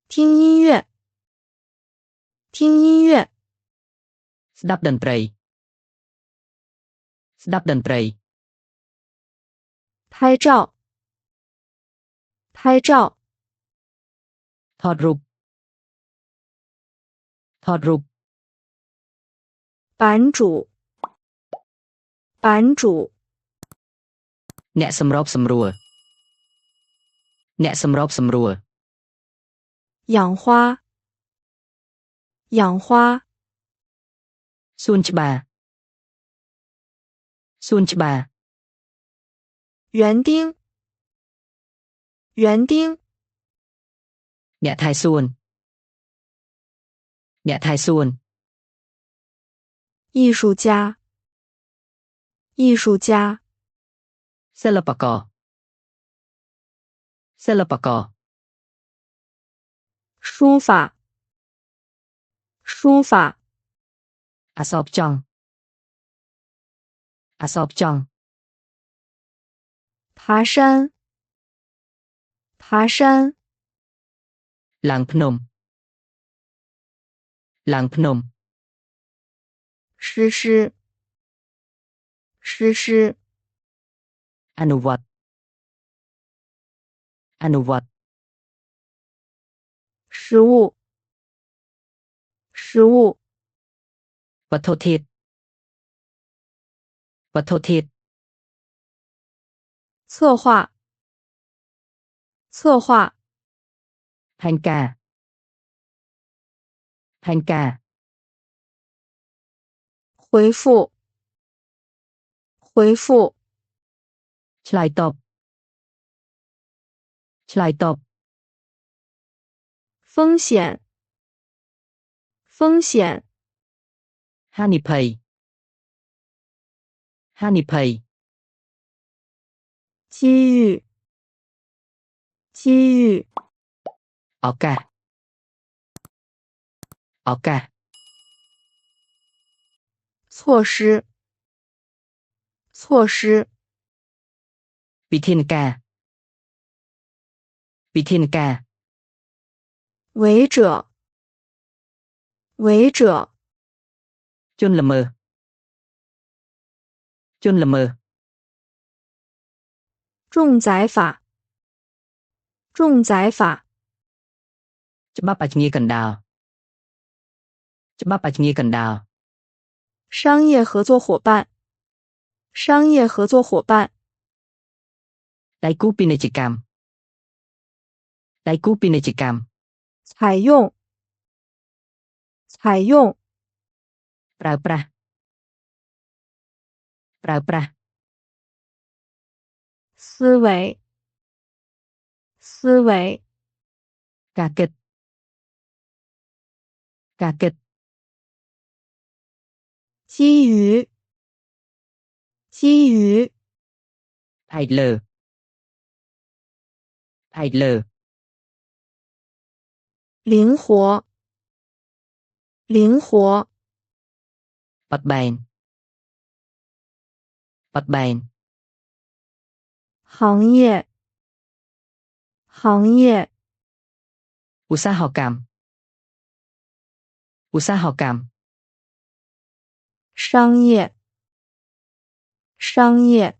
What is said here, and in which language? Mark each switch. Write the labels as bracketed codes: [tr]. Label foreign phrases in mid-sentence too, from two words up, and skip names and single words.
[zh] 听音乐，听音乐。 [km] ស្ដាប់តន្ត្រី ស្ដាប់តន្ត្រី [zh] 拍照，拍照。 [km] ថតរូប ថតរូប [zh] 版主，版主。 [km] អ្នកសម្របសម្រួល អ្នកសម្របសម្រួល [zh] 养花，养花。 [km] សួនច្បារ សួនច្បារ [zh] 园丁，园丁。 [km] អ្នកថែសួន អ្នកថែសួន [zh] 艺术家，艺术家。 [km] សិល្បករ សិល្បករ [zh] 书法，书法。 [km] អក្សរផ្ចង់ អក្សរផ្ចង់ [zh] 爬山，爬山。 [km] ឡើងភ្នំ ឡើងភ្នំ [zh] 实施，实施。 [km] អនុវត្ត អនុវត្ត [zh] 食物，食物。 [km] វត្ថុធាតុ វត្ថុធាតុ [zh] 策划，策划。 [km] ផែនការ ផែនការ [zh] 回复，回复。 [km] ឆ្លើយតប ឆ្លើយតប [zh] 风险，风险。 [km] ហានិភ័យ ហានិភ័យ [zh] 机遇，机遇。 [km] ឱកាស ឱកាស [zh] 措施，措施。 [km] វិធានការ វិធានការ [zh] 违者，违者。 [km] ជនល្មើស ជនល្មើស [zh] 重载法，重载法。 [km] ច្បាប់បញ្ញកណ្ដាល ច្បាប់បញ្ញកណ្ដាល [zh] 商业合作伙伴，商业合作伙伴。 [km] ដៃគូពាណិជ្ជកម្ម ដៃគូពាណិជ្ជកម្ម [zh] 采用，采用。 [km] ប្រើប្រាស់ ប្រើប្រាស់ [zh] 思维，思维。 [km] ការគិត ការគិត [zh] 基于，基于。 [km] ផ្អែកលើ ផ្អែកលើ [zh] 灵活，灵活。 [km] បត់បែន បត់បែន [zh] 行业，行业。 [km] ឧស្សាហកម្ម ឧស្សាហកម្ម [zh] 商业，商业。